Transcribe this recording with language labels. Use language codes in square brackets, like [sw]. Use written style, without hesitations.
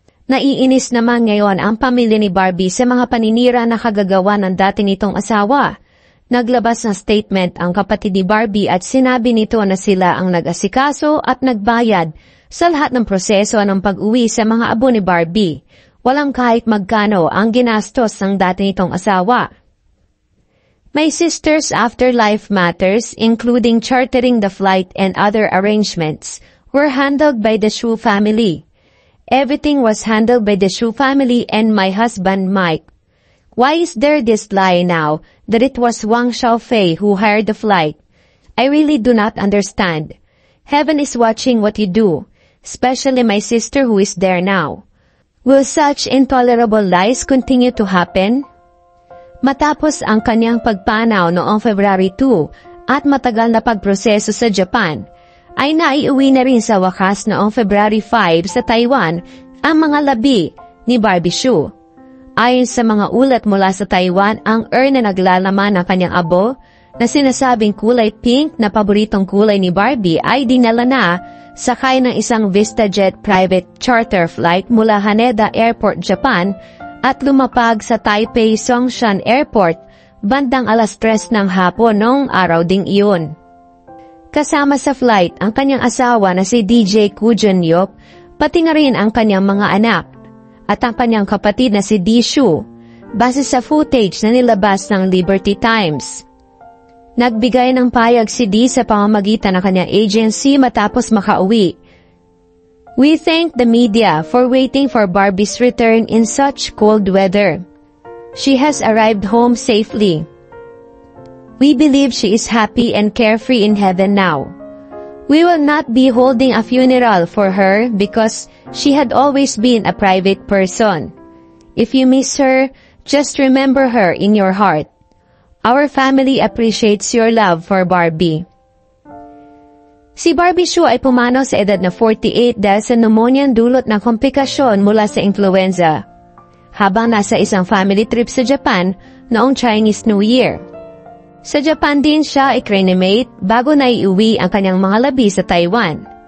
[tl] Naiinis naman ngayon ang pamilya ni Barbie sa mga paninira na kagagawa ng dati nitong asawa. Naglabas ng statement ang kapatid ni Barbie at sinabi nito na sila ang nag-asikaso at nagbayad sa lahat ng proseso ng pag-uwi sa mga abo ni Barbie. Walang kahit magkano ang ginastos ng dati nitong asawa. [en] My sister's afterlife matters, including chartering the flight and other arrangements, were handled by the Shu family. Everything was handled by the Shu family and my husband Mike. Why is there this lie now that it was Wang Xiaofei who hired the flight? I really do not understand. Heaven is watching what you do, especially my sister who is there now. Will such intolerable lies continue to happen? [tl] Matapos ang kanyang pagpanaw noong February 2 at matagal na pagproseso sa Japan, ay naiuwi na rin sa wakas noong February 5 sa Taiwan ang mga labi ni Barbie Hsu. Ayon sa mga ulat mula sa Taiwan, ang urn na naglalaman ng kanyang abo na sinasabing kulay pink na paboritong kulay ni Barbie ay dinala na sakay ng isang VistaJet private charter flight mula Haneda Airport, Japan at lumapag sa Taipei Songshan Airport bandang alas 3 ng hapon noong araw ding iyon. Kasama sa flight ang kanyang asawa na si DJ Koo Jun-yop, pati na rin ang kanyang mga anak, at ang kanyang kapatid na si Di Shu, base sa footage na nilabas ng Liberty Times. Nagbigay ng payag si Di sa pamamagitan ng kanyang agency matapos makauwi. [en] We thank the media for waiting for Barbie's return in such cold weather. She has arrived home safely. We believe she is happy and carefree in heaven now. We will not be holding a funeral for her because she had always been a private person. If you miss her, just remember her in your heart. Our family appreciates your love for Barbie. [tl] Si Barbie Hsu ay pumanaw sa edad na 48 dahil sa pneumoniang dulot ng komplikasyon mula sa influenza, habang nasa isang family trip sa Japan noong Chinese New Year. Sa Japan din siya i-cremate bago na iuwi ang kanyang mga labi sa Taiwan.